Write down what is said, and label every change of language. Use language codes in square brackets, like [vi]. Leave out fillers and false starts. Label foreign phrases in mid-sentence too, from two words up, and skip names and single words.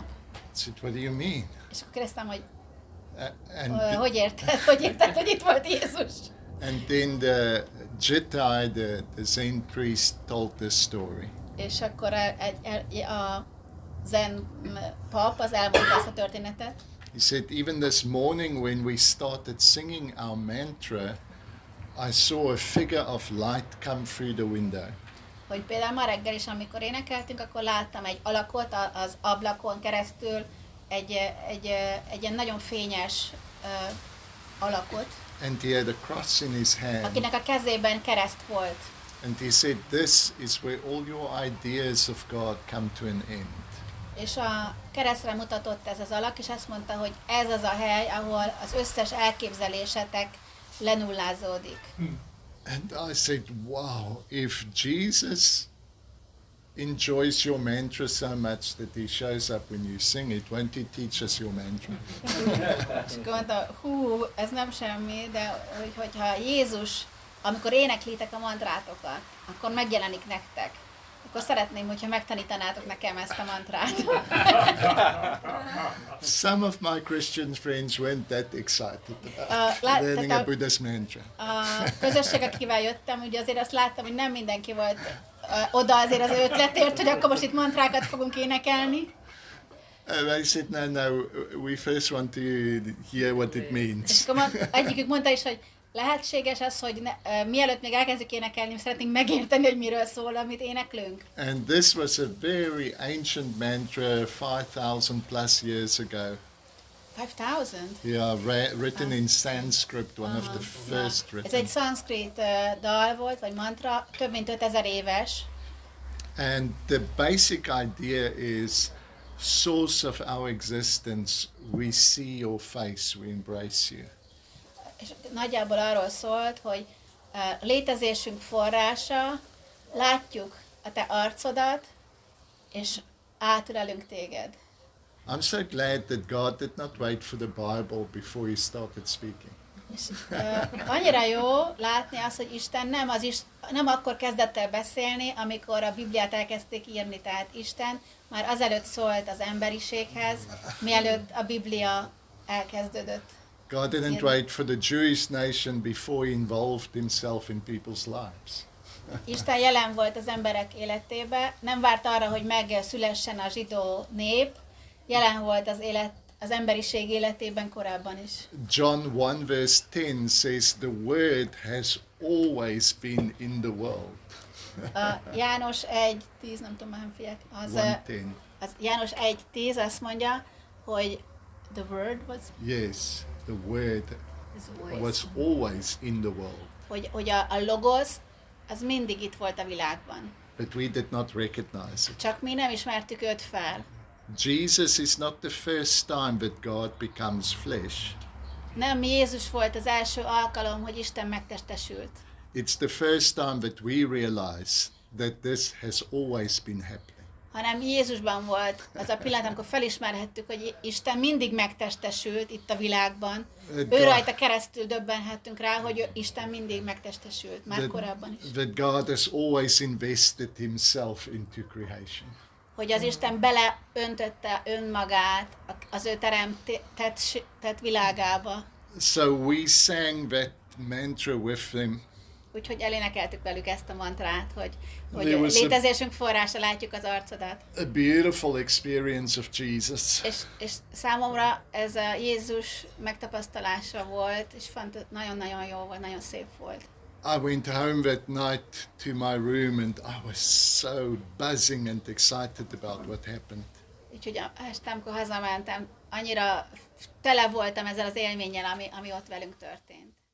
[en] I said, what do you mean? [hu] És akkor kérdeztem, hogy [en] And [hu] hogy érted, hogy itt volt Jézus? [en] And then the Jedi, the Zen priest, told this story. [hu] És akkor a zen pap az elmondta ezt a történetet. [en] He said, even this morning when we started singing our mantra, I saw a figure of light come through the window. [hu] Hogy például ma reggel is, amikor énekeltünk, akkor láttam egy alakot az ablakon keresztül, egy ilyen nagyon fényes alakot, [en] And he had a cross in his hand. [hu] akinek a kezében kereszt volt. [en] And he said, this is where all your ideas of God come to an end. [hu] És a keresztre mutatott ez az alak, és azt mondta, hogy ez az a hely, ahol az összes elképzelésetek lenullázódik. [en] And I said, wow, if Jesus enjoys your mantra so much that he shows up when you sing it, won't he teach us your mantra? [hu] És akkor mondta, hú, ez nem semmi, de hogyha Jézus, amikor éneklitek a mantrátokat, akkor megjelenik nektek. Akkor szeretném, hogyha megtanítanátok nekem ezt a mantrát. [en] Some of my Christian friends weren't that excited about learning a Buddhist mantra. [hu] A közösség, akivel jöttem, ugye azért azt láttam, hogy nem mindenki volt oda azért az ötletért, hogy akkor most itt mantrákat fogunk énekelni. [en] They said, no, we first want to hear what it means. [hu] És akkor egyikük mondta is, hogy lehetséges az, hogy mielőtt még elkezdjük énekelni, szeretnénk megérteni, hogy miről szól, amit éneklünk. [en] And this was a very ancient mantra 5,000 plus years ago. 5,000? Yeah, written in Sanskrit, one of the first [hu] Ez [en] written. [hu] egy szanszkrit dal volt, vagy mantra, több mint 5000 éves. [en] And the basic idea is, source of our existence, we see your face, we embrace you. [hu] És nagyjából arról szólt, hogy létezésünk forrása, látjuk a te arcodat, és átölelünk téged. [en] I'm so glad that God did not wait for the Bible before he started speaking. [hu] És annyira jó látni azt, hogy Isten nem akkor kezdett el beszélni, amikor a Bibliát elkezdték írni, tehát Isten már azelőtt szólt az emberiséghez, mielőtt a Biblia elkezdődött. [en] God didn't wait for the Jewish nation before he involved himself in people's lives. [hu] Isten jelen volt az emberek életébe, nem várt arra, hogy megszülessen a zsidó nép, jelen volt az emberiség életében korábban is. [en] John 1 verse 10 says, the word has always been in the world. [hu] A János 1:10, nem tudom, nem figyelek, az János 1:10 azt mondja, hogy [en] the word was... Yes, the word was always in the world. [hu] Hogy a logos, az mindig itt volt a világban. [en] But we did not recognize it. [hu] Csak mi nem ismertük őt fel. [en] Jesus is not the first time that God becomes flesh. [hu] Nem Jézus volt az első alkalom, hogy Isten megtestesült. [en] It's the first time that we realize that this has always been happening. [hu] Hanem Jézusban volt az a pillanat, amikor felismerhettük, hogy Isten mindig megtestesült itt a világban. Ő rajta keresztül döbbenhettünk rá, hogy Isten mindig megtestesült, már korábban is. [en] That God has always invested himself into creation. [hu] Hogy az Isten beleöntötte önmagát az ő teremtett világába. [en] So we sang that mantra with them. [hu] Úgyhogy elénekeltük velük ezt a mantrát, hogy létezésünk forrása látjuk az arcodat. [en] A beautiful experience of Jesus. [hu] És számomra ez a Jézus megtapasztalása volt, és nagyon-nagyon jó volt, nagyon szép volt. [en] I went home that night to my room and I was so buzzing and excited about what happened. [hu] Úgyhogy este, amikor hazamentem, annyira tele voltam ezzel az élménnyel, ami ott velünk történt.